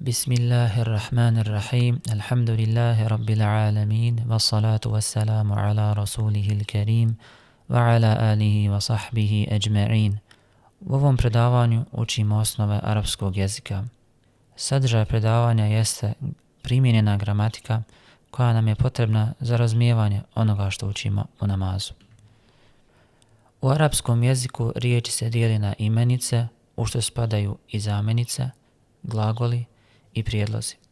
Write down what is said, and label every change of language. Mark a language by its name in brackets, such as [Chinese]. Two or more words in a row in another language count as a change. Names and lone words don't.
[Arabic] بسم الله الرحمن الرحيم. الحمد لله رب العالمين. والصلاة والسلام على رسوله الكريم وعلى آله وصحبه أجمعين. [Bosnian] U ovom predavanju učimo osnove arapskog jezika. Sadržaj predavanja jeste primijenjena gramatika koja nam je potrebna za razumijevanje onoga što učimo u namazu. U arapskom jeziku riječi se dijeli na imenice, u što spadaju i zamjenice, glagoli i prijedlozi.